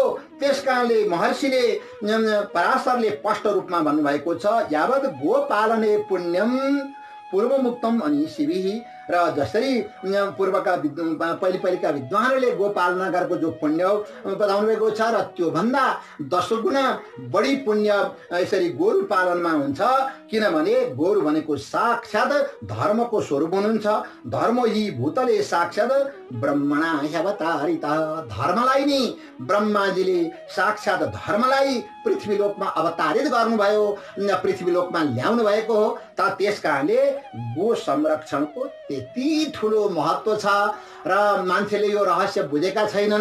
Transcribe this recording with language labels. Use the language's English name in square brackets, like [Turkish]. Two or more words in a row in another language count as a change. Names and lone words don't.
[Nepali] त्यसकारणले महर्षिले पराशरले स्पष्ट रूपमा भन्नुभएको छ, [Sanskrit] यावत गोपालने पुण्यम पूर्वमुक्तम अनिशिभिः। [Nepali] र जसरी पूर्वका पहिलेका विद्वानहरूले गोपालना गरेको जो पुण्य बताउनु भएको छ, र त्यो भन्दा 10 गुणा बढी पुण्य यसरी गोरु पालनमा हुन्छ। किनभने गोरु भनेको साक्षात् धर्मको स्वरूप हुनुहुन्छ। [Sanskrit] धर्म हि भूतले साक्षात् ब्रह्मणा अवतारितः। [Nepali] धर्मलाई नि ब्रह्माजीले साक्षात् धर्मलाई पृथ्वी लोकमा अवतारित गर्नुभयो, पृथ्वी लोकमा ल्याउनु भएको हो। त त्यसकारणले गो संरक्षणको त्यति ठुलो महत्त्व छ र मान्छेले यो रहस्य बुझेका छैनन्।